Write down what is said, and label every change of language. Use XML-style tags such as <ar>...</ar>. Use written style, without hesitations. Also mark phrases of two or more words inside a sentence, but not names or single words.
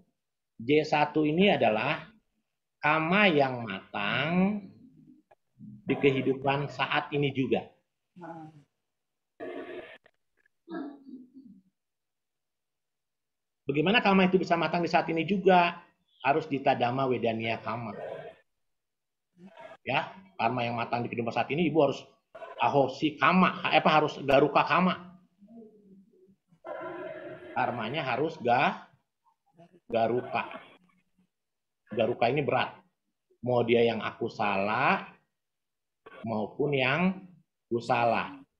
<id>J1 ini adalah kama yang matang di kehidupan saat ini juga. Bagaimana kama itu bisa matang di saat ini juga? Harus</id> <pi>ditadama wedania kama.</pi> <id>Ya, karma yang matang di kehidupan saat ini, Ibu harus</id> <pi>ahosi kama,</pi> <id>harus</id> <pi>garuka kama.</pi> <id>Karmanya harus garuka. Garuka ini berat. Mau dia yang aku salah maupun yang kusala.</id>